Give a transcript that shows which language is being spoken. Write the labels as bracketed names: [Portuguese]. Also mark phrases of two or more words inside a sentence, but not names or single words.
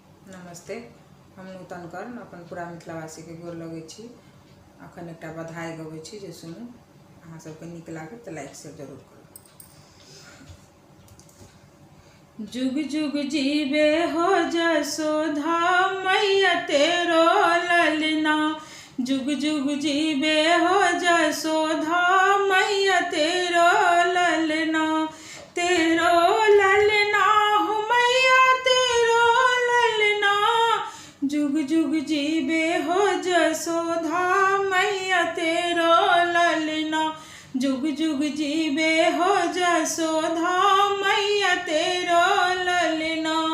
[Maithili] नमस्ते। हम नूतन कर्ण अपन पूरा मिथिलावासी के गोर लगे छी। अखन एक बधाई गबै छी जे सुनू, अहाँ सबके नीक लागे तो [English] like share [Maithili] जरूर करू। [Braj] जुग जुग जीवे हो जसोधा मैया तेरो ललना, जुग जुग जीवे हो जसोधा मैया तेरो ललना, तेरो ललना हो मैया तेरो ललना, जुग जुग जीवे हो जसोधा मैया तेरो ललना, जुग जुग जीवे हो जसोधा मैया तेरो ललना।